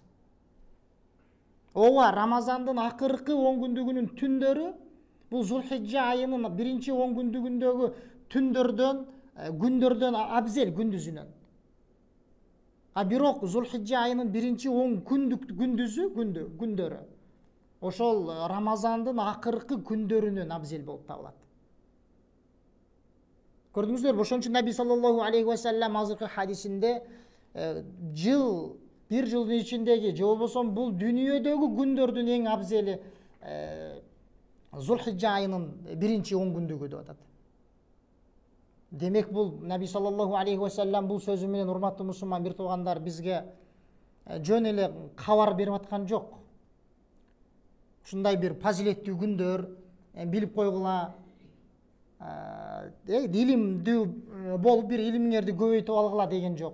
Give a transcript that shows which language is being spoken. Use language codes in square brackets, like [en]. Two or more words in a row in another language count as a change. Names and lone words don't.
[ky] Ооба, Рамазандын акыркы 10 күндүгүнүн түндөрү бул Зулхиджа айынын биринчи 10 күндүгүндөгү күндөрдөн абзел күндүзүнөн. А бирок Зулхиджа айынын биринчи 10 күндөрү ошол Рамазандын акыркы күндөрүнөн абзел болуп табылат. Көрдүңүздөрбү? Ошон үчүн Наби [ar] صلى الله عليه وسلم [ky] азыркы хадисинде бир жылдын ичиндеги же болбосо бул дүйнөдөгү күндөрдүн эң абзели Зулхиджа айынын биринчи 10 күндүгү деп атат. Демек бул Наби [ar] صلى الله عليه وسلم [ky] бул сөзү менен, урматтуу мусулман бир туугандар, бизге жөн эле кабар берип аткан жок. Ушундай бир фазилеттүү күндөр билип койгула, илимдүү болуп бир илимиңерди көбөйтүп алгыла деген жок.